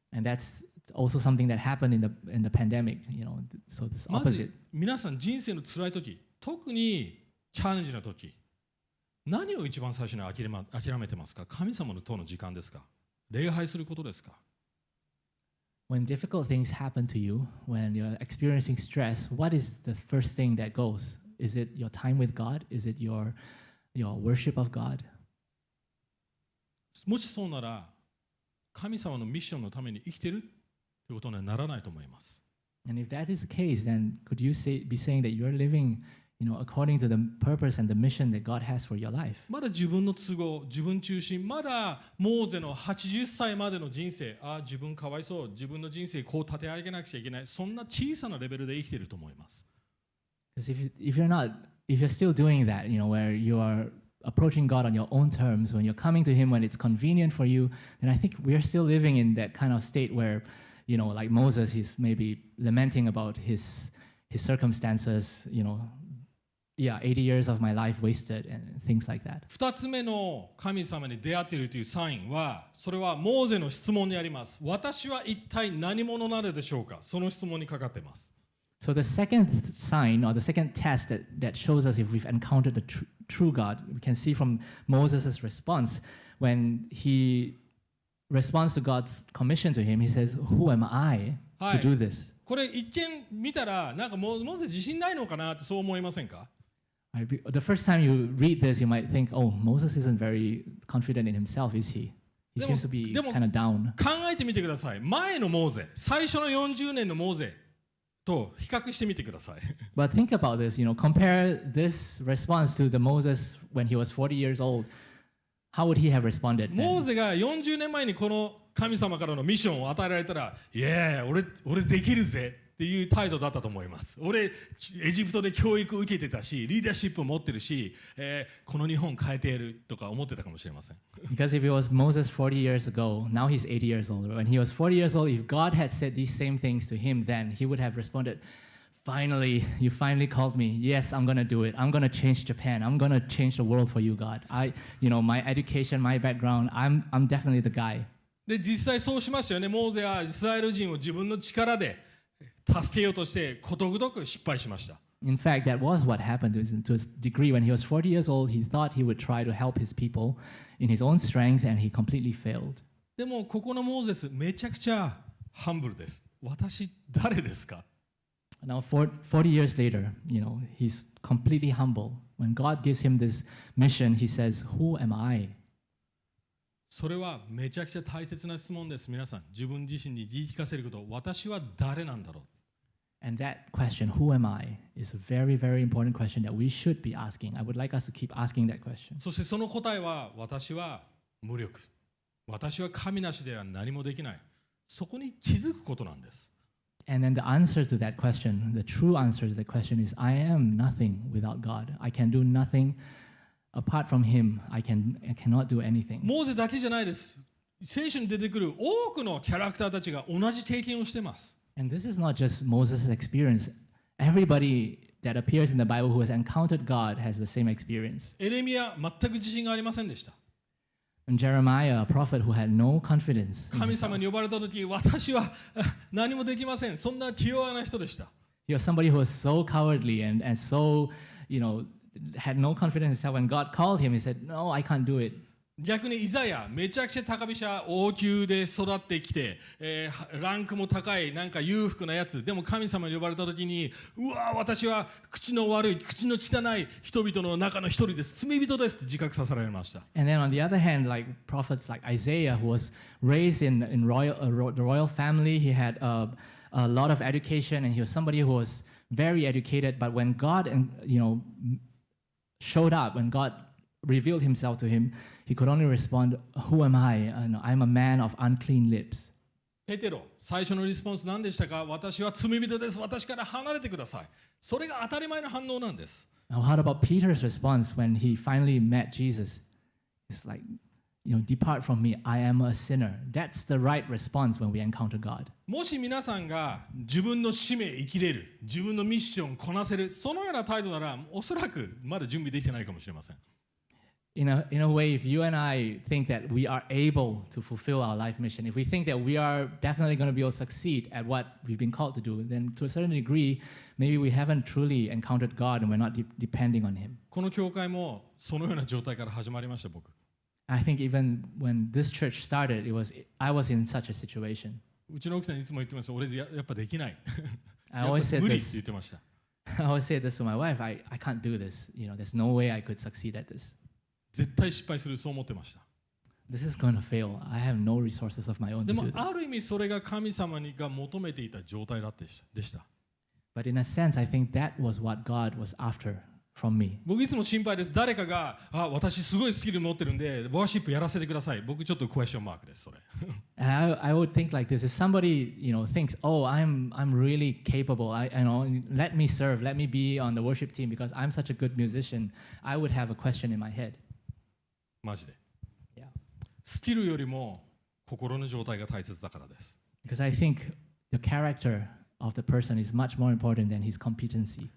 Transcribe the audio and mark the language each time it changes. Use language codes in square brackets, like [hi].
[en] And that's also something that happened in the pandemic, so it's [ja] ま [en] opposite. [ja] ず皆さん人生の辛い時、特にチャレンジな時、何を一番最初に諦めてますか？神様のとの時間ですか？礼拝することですか？ [en] When difficult things happen to you, when you're experiencing stress, what is the first thing that goes? Is it your time with God? Is it your worship of God? [ja] もしそうなら、神様のミッションのために生きてるということにはならないと思います。 [en] And if that is the case, then could you be saying that you're living, according to the purpose and the mission that God has for your life? [ja] まだ自分の都合、自分中心、まだモーゼの80歳までの人生、自分かわいそう、自分の人生こう立て上げなくちゃいけない、そんな小さなレベルで生きていると思います。 [en] Because if you're still doing that, where you are approaching God on your own terms, when you're coming to Him when it's convenient for you, then I think we're still living in that kind of state where, like Moses, he's maybe lamenting about his circumstances, 80 years of my life wasted and things like that. [ja] 2つ目の神様に出会っているというサインは、それはモーゼの質問にあります。私は一体何者なのでしょうか？その質問にかかっています。 [en] So the second sign or the second test that shows us if we've encountered the true God, we can see from Moses' response when he responds to God's commission to him, he says, "Who am I to do this?" [ja] これ一見見たらなんかモーゼ自信ないのかなってそう思いませんか？ [en] The first time you read this, you might think, "Oh, Moses isn't very confident in himself, is he?" He seems to be kind of down. [ja] 考えてみてください。前のモーゼ、最初の40年のモーゼと比較してみてください。 [en] But think about this, compare this response to the Moses when he was 40 years old. How would he have responded then? [ja] モーゼが40年前にこの神様からのミッションを与えられたら、いや俺できるぜ。っていう態度だったと思います。俺、エジプトで教育を受けてたし、リーダーシップを持ってるし、この日本変えてやるとか思ってたかもしれません。 [en] Because if it was Moses 40 years ago, now he's 80 years old. When he was 40 years old, if God had said these same things to him then, he would have responded, finally, you finally called me. Yes, I'm going to do it. I'm going to change Japan. I'm going to change the world for you, God. My education, my background, I'm definitely the guy. [ja] で、実際そうしましたよね。モーゼはイスラエル人を自分の力で助けようとしてことごとく失敗しました。 [en] In fact, that was what happened to a degree. When he was 40 years old, he thought he would try to help his people in his own strength, and he completely failed. [ja] でも、ここのモーゼス、めちゃくちゃハンブルです。私、誰ですか？ [en] Now, 40 years later, he's completely humble. When God gives him this mission, he says, Who am I? [ja] それはめちゃくちゃ大切な質問です。皆さん、自分自身に言い聞かせること、私は誰なんだろう？ [en] And that question, who am I, is a very, very important question that we should be asking. I would like us to keep asking that question. [ja] そしてその答えは、私は無力。私は神なしでは何もできない。そこに気づくことなんです。 [en] And then the answer to that question, the true answer to that question is, I am nothing without God. I can do nothing apart from Him. I cannot do anything. [ja] モーゼだけじゃないです。聖書に出てくる多くのキャラクターたちが同じ経験をしています。 [en] And this is not just Moses' experience. Everybody that appears in the Bible who has encountered God has the same experience. [ja] エレミヤ、全く自信がありませんでした。 [en] And Jeremiah, a prophet who had no confidence. [ja] 神様に呼ばれたとき、私は何もできません。そんな気弱な人でした。 [en] He was somebody who was so cowardly and so, had no confidence in himself. When God called him, he said, No, I can't do it. [ja] 逆にイザヤ、めちゃくちゃ高飛車王宮で育ってきて、ランクも高いなんか裕福なやつでも神様に呼ばれた時に、うわ私は口の悪い口の汚い人々の中の一人です、罪人ですって自覚させられました。 [en] And then on the other hand, like prophets like Isaiah, who was raised in the royal family, he had a lot of education, and he was somebody who was very educated. But when God showed up, when God revealed himself to him, he could only respond, Who am I? I'm a man of unclean lips. [ja] ペテロ、最初のリスポンス何でしたか？私は罪人です。私から離れてください。それが当たり前の反応なんです。 [en] Now, how about Peter's response when he finally met Jesus? It's like, depart from me, I am a sinner. That's the right response when we encounter God. [ja] もし皆さんが自分の使命生きれる、自分のミッションこなせる、そのような態度なら、おそらくまだ準備できてないかもしれません。 [en] In a way, if you and I think that we are able to fulfill our life mission, if we think that we are definitely going to be able to succeed at what we've been called to do, then to a certain degree, maybe we haven't truly encountered God and we're not depending on Him. [ja] この教会もそのような状態から始まりました、僕。 [en] I think even when this church started, I was in such a situation. [ja] うちの奥さんいつも言ってます。俺やっぱできない。 [en] I always said [ja] 無理って [en] this. [ja] 言ってました。 [en] I always say this to my wife. I can't do this. There's no way I could succeed at this. [ja] 絶対失敗する、そう思ってました。 [en] This is going to fail. I have no resources of my own [ja] で [en] to [ja] も [en] do this. [ja] ある意味それが神様が求めていた状態でした。 [en] But in a sense, I think that was what God was after from me. [ja] 僕いつも心配です。誰かが私すごいスキル持ってるんでワーシップやらせてください。僕ちょっとクエスチョンマークです。それ。 [en] And I would think like this: if somebody thinks, "Oh, I'm really capable. Let me serve. Let me be on the worship team because I'm such a good musician," I would have a question in my head. [ja] マジで。 [en] Yeah. [ja] スキルよりも心の状態が大切だからです。 [en] Because I think the character of the person is much more important than his competency.